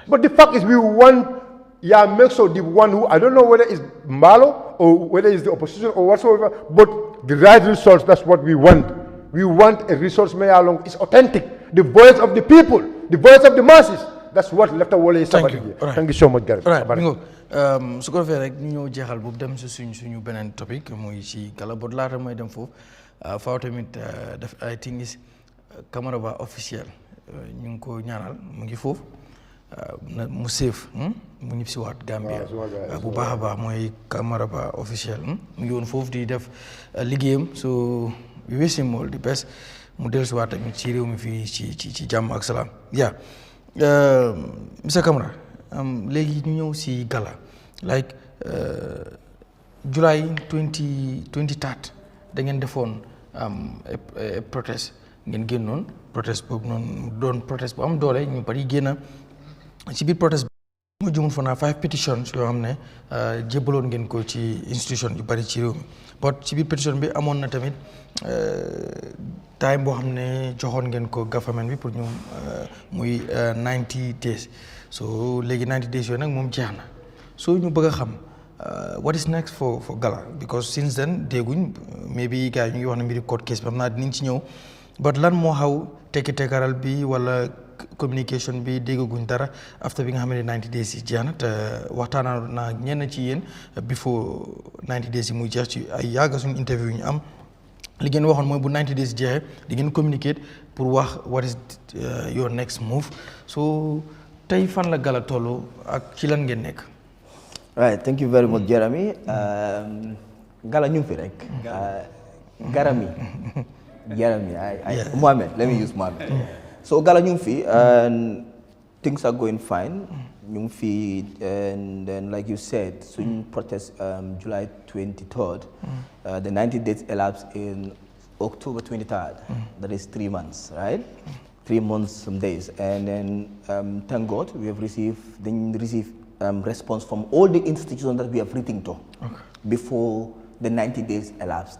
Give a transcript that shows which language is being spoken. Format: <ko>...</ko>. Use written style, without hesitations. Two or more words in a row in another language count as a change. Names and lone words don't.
<en>But the fact is, we want, make sure the one who, I don't know whether it's Mbalo or whether it's the opposition or whatsoever, but the right results, that's what we want. We want a resource mayalong is authentic. The voice of the people, the voice of the masses. That's what left our is about. Thank you so much, Gary.</en> <wo>su ko defee rek ñu ñëw jeexal boobu dem si suñu beneen topic muy si Gala bot laata mooy dem foofu faaw tamit def</wo> <en>I think is</en> <wo>Camara ba officiel ñu ngi ko ñaanal mu ngi foofu mu safe mu ñib si waat Gambia bu baax a baax mooy Camara ba officiel mu ngi woon foofu di def liggéeyam</wo> <en>so we wish him all the best</en> <wo>mu dellu si waat tamit ci réew mi fii ci jàmm ak salaam Mr. Camara léegi ñu ñëw si Gala like July 2023 da ngeen defoon protest ngeen génnoon protest boobu noonu doon protest bu am doole ñu bari génn ci biir protest bi mu jumul fa naa 5 petitions yoo xam ne jébbaloon ngeen ko ci institution yu bari ci réew mi but ci biir pétition bi amoon na tamit time boo xam ne joxoon ngeen ko government bi pour ñu muy 90 days so léegi 90 days yooyu nag moom jeex na so ñu bëgg a xam</wo> <en>what is next for Gala because since then</en> <wo>dégguñ maybe gars yi ñu ngi wax ne mbiri</wo> <en>court case</en> <wo>bi xam naa dinañ ci ñëw but lan moo xaw tekki-tekkaral bi wala communication bi déggaguñ dara after bi nga xam ne 90 days yi jeex na te waxtaanaa naa ñenn ci yéen before 90 days yi muy jeex ci ay yàgga suñu interview ñu am li ngeen waxoon mooy bu 90 days jeexee di ngeen communicate pour wax</wo> <en>what is your next move</en> <wo>so tey fan la Gala tollu ak ci lan ngeen nekk.</wo> <en>Right, thank you very much, Jeremy.</en> <wo>Gala ñu fi rek.</wo> <en>Garami. Jeremy, Mohammed, let me use Mohammed. So Gala</en> <wo>ñu fi</wo> <en>and things are going fine.</en> <wo>Ñu fi</wo> <en>and then like you said, soon protest July 23rd. The 90 days elapsed in October 23rd. That is 3 months, right? 3 months, some days. And then thank God we have received response from all the institutions that we have written to before the 90 days elapsed.</en>